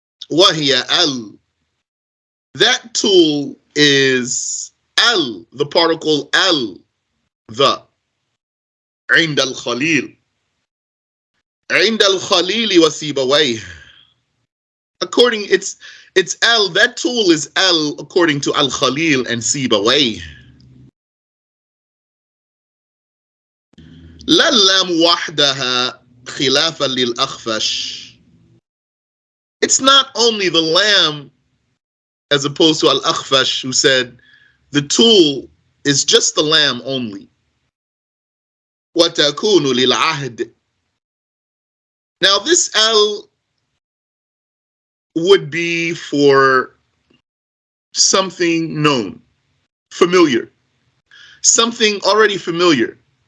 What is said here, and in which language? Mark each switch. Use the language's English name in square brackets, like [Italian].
[English] Wahiya al. That tool is al, the particle al, the. [Arabic] عند الخليل. عند الخليل وسيبويه. [English] According, it's al, that tool is al according to al-Khalil and Sibawayh. [Arabic] لا اللام وحدها خلافا للأخفش. [English] It's not only the lamb as opposed to al-Akhfash who said the tool is just the lamb only. [Arabic] وتكون للعهد. [English] Now this al would be for something known, familiar, something already familiar.